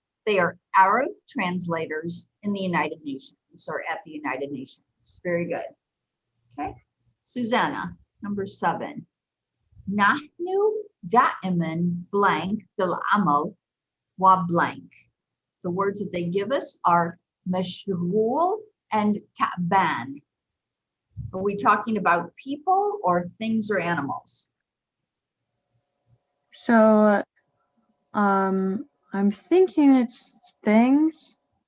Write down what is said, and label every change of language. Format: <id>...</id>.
<en>They are Arab translators in the United Nations or at the United Nations. Very good. Okay. Susanna, number 7.</en> <ar>نحن دائما blank بالعمل وبlank.</ar> <en>The words that they give us are مشغول and تعبان. Are we talking about people or things or animals? So, I'm thinking it's things.</en>